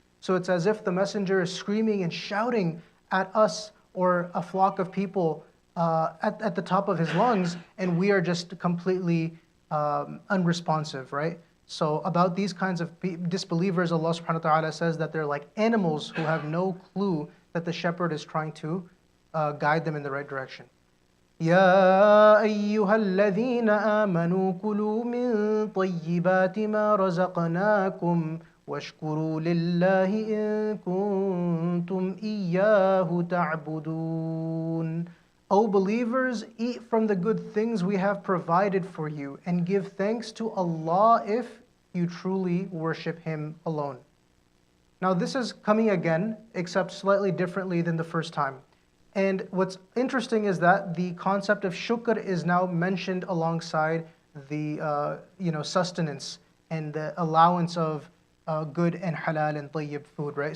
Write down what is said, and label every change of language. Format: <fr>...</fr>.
<en>So it's as if the messenger is screaming and shouting at us or a flock of people at the top of his lungs, and we are just completely unresponsive, right? So about these kinds of disbelievers, Allah subhanahu wa ta'ala says that they're like animals who have no clue that the shepherd is trying to guide them in the right direction.</en> <ar>يا أيها الذين آمنوا كلوا من طيبات ما رزقناكم واشكروا لله إن كنتم إياه تعبدون.</ar> <en>O believers, eat from the good things we have provided for you and give thanks to Allah if you truly worship Him alone. Now this is coming again, except slightly differently than the first time. And what's interesting is that the concept of shukr is now mentioned alongside the sustenance and the allowance of good and halal and tayyib food, right?</en>